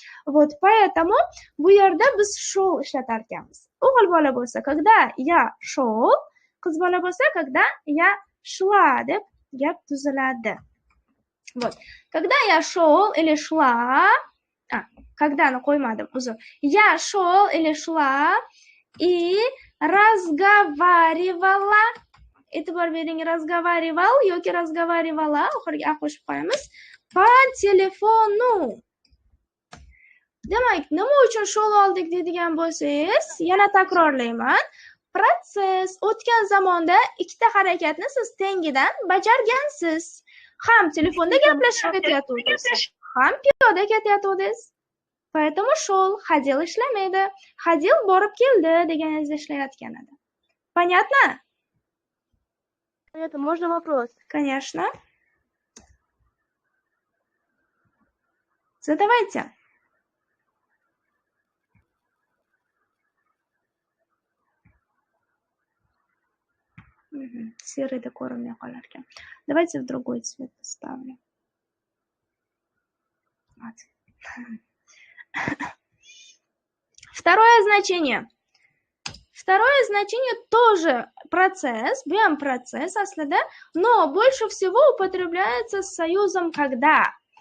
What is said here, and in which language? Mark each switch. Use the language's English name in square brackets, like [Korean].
[Russian] Вот поэтому [Uzbek] bu yerda biz shol ishlatar ekanmiz. O'g'il bola bo'lsa, [Russian] когда я шел, [Uzbek] qiz bola bo'lsa, [Russian] когда я шла [Uzbek] deb gap tuziladi. [Russian] Вот. Когда я шел или шла, когда-ni [Uzbek] qo'ymadim, uzr. [Russian] Я шел или шла и разговаривала. [Uzbek] E'tibor bering, разговаривал yoki разговаривала, oxiriga a qo'shib qo'yamiz. [Russian] По telefonu. [Uzbek] Demak, nima uchun shol oldik deydigan bo'lsangiz, yana takrorlayman. Proses o'tgan zamonda ikkita harakatni siz tengidan bajargansiz. Ham telefonda gaplashib ketayotgandingiz, ham piyoda ketayotgandingiz. [Russian] Поэтому шел, ходил ishlamaydi. [Uzbek] Ходил borib keldi deganingizda ishlayotgan edi. [Russian] Понятно? Это можно вопрос? Конечно. Задавайте. [Uzbek] Серый ko'rinmay qolar ekan. [Russian] Давайте в другой цвет поставлю. Вот. Второе значение. Второе значение тоже процесс, бьем процесс aslida, но больше всего употребляется с союзом когда.